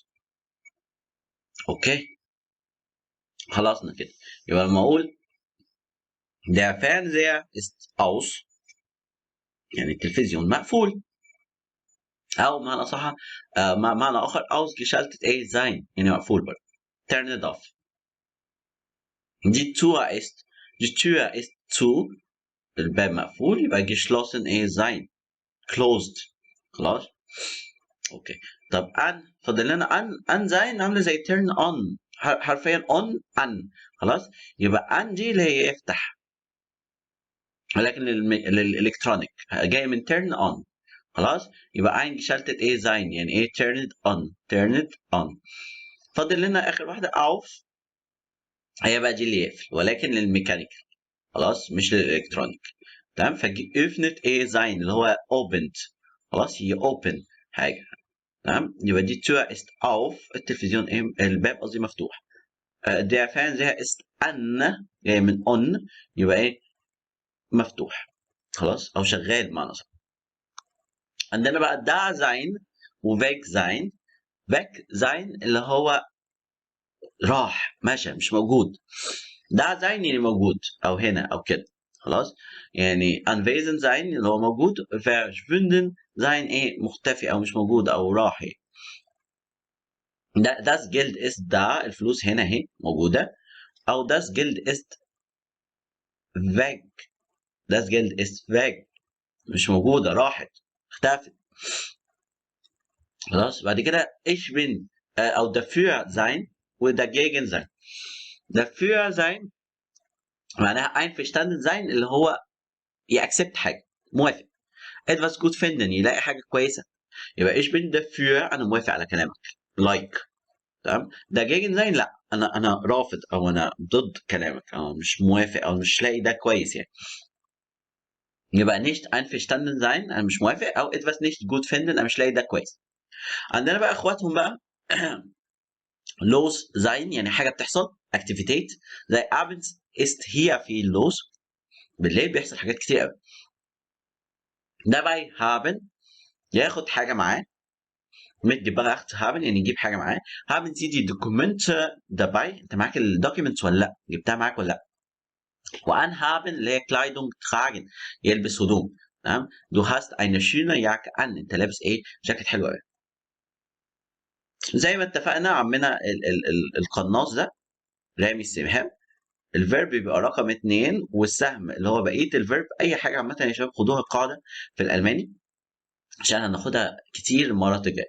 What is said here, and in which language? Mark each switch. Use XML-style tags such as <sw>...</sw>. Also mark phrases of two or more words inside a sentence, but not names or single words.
<ar>اوكي، خلصنا كده. يبقى لما اقول</ar> <de>Der Fernseher ist aus.</de> <ar>يعني التلفزيون مقفول. أو بمعنى أصح معنى آخر ausgeschaltet إيه sein يعني مقفول برضه.</ar> <en>Turn it off.</en> <de>Die Tür ist zu.</de> <ar>الباب مقفول يبقى geschlossen إيه sein. Closed. خلاص. اوكي. طب ان فاضل لنا ان sein عامله زي</ar> <en>turn on</en> <ar>حرفيا on ان. خلاص. يبقى ان دي اللي هي يفتح، ولكن للالكترونيك جاي من</ar> <en>turn on.</en> <ar>خلاص. يبقى eingeschaltet ايه sein يعني ايه</ar> <en>turn it on.</en> <ar>فاضل لنا اخر واحده auf، هي بقى دي اللي يقفل ولكن للميكانيكال. خلاص مش للالكترونيك. تمام. فöffnet ايه sein اللي هو opened. خلاص هي open حاجه. تمام. يبقى دي</ar> <de>Tür ist auf.</de> <ar>التلفزيون ايه الباب قصدي مفتوح.</ar> <de>der Fernseher ist an</de> <ar>جاي من on يبقى ايه مفتوح. خلاص او شغال بمعنى صح. عندنا بقى</ar> <de>da sein</de> <ar>و</ar> <de>weg sein. weg sein</de> <ar>اللي هو راح ماشي مش موجود.</ar> <de>da sein</de> <ar>يعني موجود او هنا او كده. خلاص. يعني</ar> <de>anwesend sein</de> <ar>اللي هو موجود.</ar> <de>verschwunden sein</de> <ar>ايه مختفي او مش موجود او راح.</ar> <de>das Geld ist da</de> <ar>الفلوس هنا اهي موجودة.</ar> <de>أو das Geld ist weg. das Geld ist weg</de> <ar>مش موجودة راحت اختفت. خلاص. بعد كده</ar> <de>ich bin</de> <ar>أو</ar> <de>dafür sein</de> <ar>و</ar> <de>dagegen sein. dafür sein</de> <ar>معناها</ar> <de>einverstanden sein</de> <ar>اللي هو يأكسبت حاجة موافق.</ar> <de>etwas gut finden</de> <ar>يلاقي حاجة كويسة. يبقى</ar> <de>ich bin dafür</de> <ar>أنا موافق على كلامك like. تمام.</ar> <de>dagegen sein</de> <ar>لا انا رافض او انا ضد كلامك او مش موافق او مش لاقي ده كويس يعني. يبقى</ar> <de>nicht einverstanden sein</de> <ar>انا مش موافق او</ar> <de>etwas nicht gut finden</de> <ar>انا مش لاقي ده كويس. عندنا بقى اخواتهم بقى</ar> <de>los sein</de> <ar>يعني حاجه بتحصل activität زي</ar> <de>abends ist hier viel los.</de> <ar>بالليل بيحصل حاجات كتير قوي.</ar> <de>dabei haben</de> <ar>ياخد حاجه معاه.</ar> <de>mitgebracht haben</de> <ar>يعني يجيب حاجه معاه.</ar> <de>haben Sie die Dokumente dabei</de> <ar>انت معاك الدوكيومنتس ولا لا جبتها معاك ولا لا. وanhaben اللي هي</ar> <de>Kleidung tragen</de> <ar>يلبس هدوم. تمام.</ar> <de>du hast eine schöne Jacke an</de> <ar>انت لابس ايه جاكيت حلو قوي. زي ما اتفقنا عمنا القناص ده رامي السهام. الفيرب بيبقى رقم 2 والسهم اللي هو بقيه الفيرب. اي حاجه عامه يا شباب خدوها قاعده في الالماني عشان هناخدها كتير المرات الجايه.</ar>